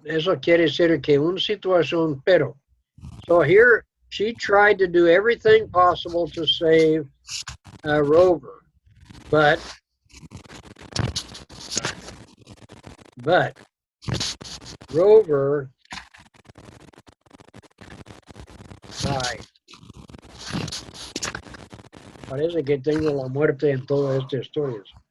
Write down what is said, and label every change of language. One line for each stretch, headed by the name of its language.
Spanish: Eso quiere decir que una situación pero.
English: So here she tried to do everything possible to save Rover, but Rover died.
Spanish: Parece que tengo la muerte en todas estas historias.